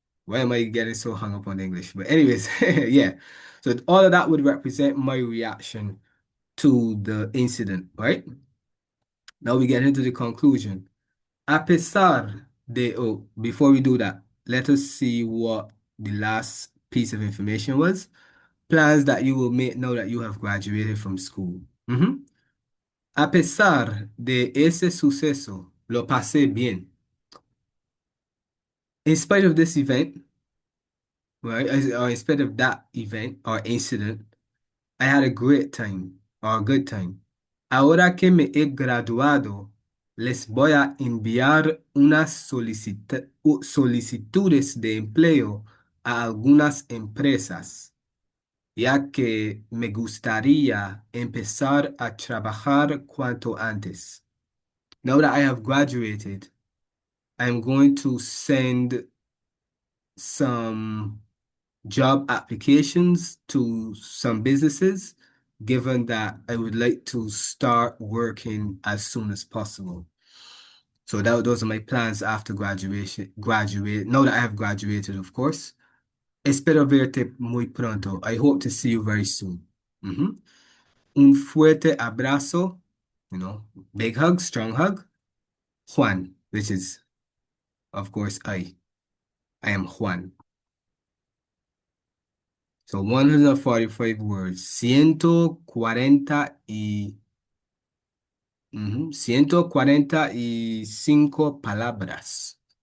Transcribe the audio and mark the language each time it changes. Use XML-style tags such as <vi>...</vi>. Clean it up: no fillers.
<en>Why am I getting so hung up on English? But anyways, yeah. So all of that would represent my reaction to the incident, right? Now we get into the conclusion.</en> <es>A pesar de,</es> <en>oh, before we do that, let us see what the last piece of information was. Plans that you will make now that you have graduated from school.</en> <es>A pesar de ese suceso, lo pasé bien.</es> <en>In spite of this event, right, or in spite of that event or incident, I had a great time or a good time.</en> <es>Ahora que me he graduado, les voy a enviar unas solicitudes de empleo a algunas empresas, ya que me gustaría empezar a trabajar cuanto antes.</es> <en>Now that I have graduated, I'm going to send some job applications to some businesses, given that I would like to start working as soon as possible. So those are my plans after graduation. Now that I have graduated, of course.</en> <es>Espero verte muy pronto.</es> <en>I hope to see you very soon.</en> <es>Un fuerte abrazo,</es> <en>big hug, strong hug. Juan, which is, of course, I. I am Juan. So 145 words.</en> <es>145 palabras.</es>